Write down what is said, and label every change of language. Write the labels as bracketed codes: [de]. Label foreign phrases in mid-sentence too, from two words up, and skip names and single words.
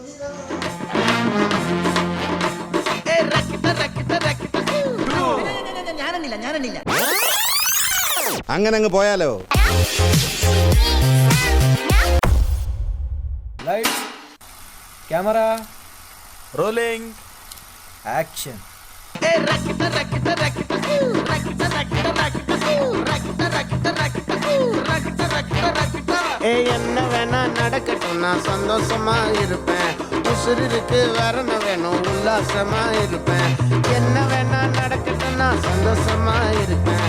[ml] ഞാനെണ്ണില്ല. അങ്ങനെ അങ്ങ് പോയാലോ? [en] light, camera, rolling, action. [ta] என்ன வேணா நடக்கட்டும், நான் சந்தோஷமா இருப்பேன். உசுருக்கு வரணும் வேணும், உல்லாசமா இருப்பேன். என்ன வேணா நடக்கட்டும், நான் சந்தோஷமா இருப்பேன்.